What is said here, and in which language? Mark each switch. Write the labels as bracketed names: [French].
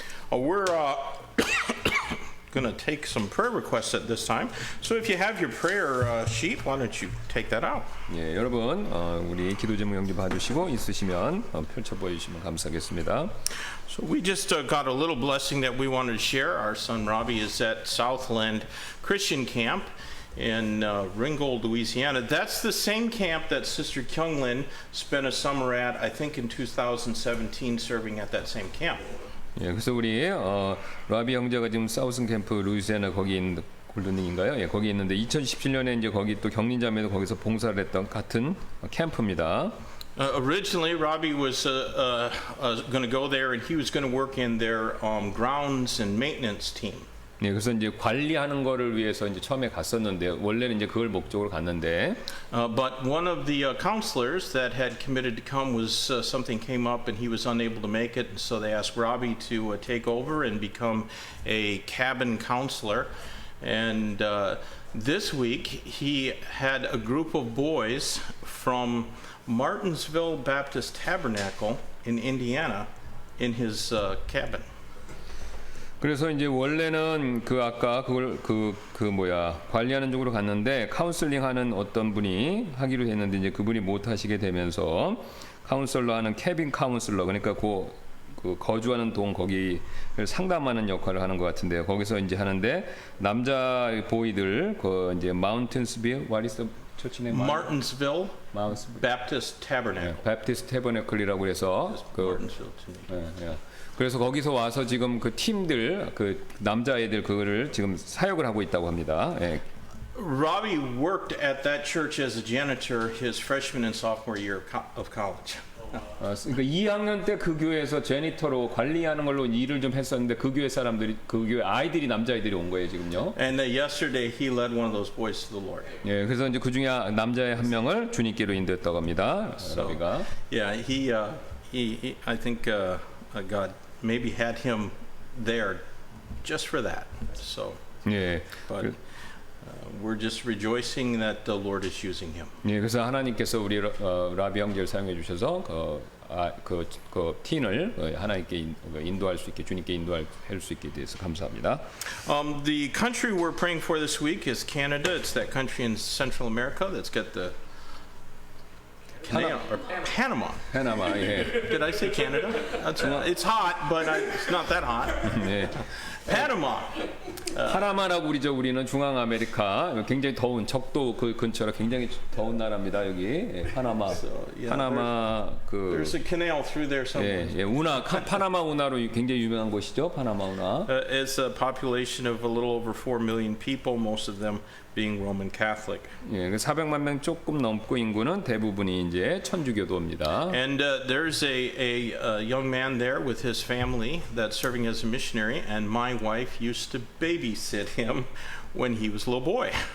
[English] We're going to take some prayer requests at this time. So if you have your prayer sheet, why don't you take that out? [Korean] 예, 여러분 우리 기도 제목 용지 봐주시고 있으시면 펼쳐 보여주시면 감사하겠습니다. [English] So we just got a little blessing that we wanted to share. Our son Robbie is at Southland Christian Camp in Ringgold, Louisiana. That's the same camp that Sister Kyunglin spent a summer at, I think in 2017, serving at that same camp. [Korean] 예, 그래서 우리 라비 형제가 지금 사우슨 캠프 루이지애나 거기 있는 골든링인가요? 예, 거기 있는데 2017년에 이제 거기 또 경린자매도 거기서 봉사를 했던 같은 캠프입니다. [English] Originally, Robbie was going to go there, and he was going to work in their grounds and maintenance team. [Korean] 네, 그래서 이제 관리하는 거를 위해서 이제 처음에 갔었는데 원래는 이제 그걸 목적으로 갔는데. [English] But one of the counselors that had committed to come was something came up, and he was unable to make it. So they asked Robbie to take over and become a cabin counselor. And this week, he had a group of boys from Martinsville Baptist Tabernacle in Indiana in his cabin. [Korean] 그래서 이제 원래는 아까 그걸 관리하는 쪽으로 갔는데 카운슬링하는 어떤 분이 하기로 했는데 이제 그분이 못 하시게 되면서 카운슬러 하는 캐빈 카운슬러, 그러니까 그 거주하는 동 거기를 상담하는 역할을 하는 것 같은데요. 거기서 이제 하는데 남자 보이들 그 이제 마운틴스빌, [English] what is the church name? Martinsville [Korean] 마운틴스빌. [English] Baptist Tabernacle. [Korean] 베프티스트 테버네클이라고 해서 그 [English] Martinsville to me. [Korean] 예, 예. 그래서 거기서 와서 지금 그 팀들 그 남자애들 그거를 지금 사역을 하고 있다고 합니다. 예. [English] Robbie worked at that church as a janitor his freshman and sophomore year of college. [Korean] 그러니까 2학년 때 그 교회에서 제니터로 관리하는 걸로 일을 좀 했었는데 그 교회 사람들이 그 교회 아이들이 남자아이들이 온 거예요 지금요. [English] And yesterday he led one of those boys to the Lord. [Korean] 예, 그래서 이제 그 중에 남자의 한 명을 주님께로 인도했다고 합니다. 라비가. [English] Yeah, he I think God maybe had him there just for that. So, [Korean] 예. [English] but we're just rejoicing that the Lord is using him. [Korean] 예, 그래서 하나님께서 우리 라비 형제를 사용해 주셔서 그 틴을 하나님께 인도할 수 있게 주님께 인도할 수 있게 돼서 감사합니다. [English] The country we're praying for this week is Canada. It's that country in Central America that's got the canal or Panama. [Korean] 페나마. 예. [English] Did I say Canada? It's hot, but it's not that hot. 예. Panama. [Korean] 파나마라고 우리는 중앙 아메리카 굉장히 더운 적도 그 근처라 굉장히 더운 나라입니다. 여기 예, 파나마. [English] yeah, [Korean] 파나마 그 [English] There's a canal through there somewhere. [Korean] 예, 예, 운하 파나마 운하로 굉장히 유명한 곳이죠. 파나마 운하. [English] It's a population of a little over 4 million people, most of them being Roman Catholic. [Korean] 예, 400만 명 조금 넘고 인구는 대부분이 이제 천주교도입니다. [English] And there's a young man there with his family that's serving as a missionary, and my wife used to babysit him when he was a little boy.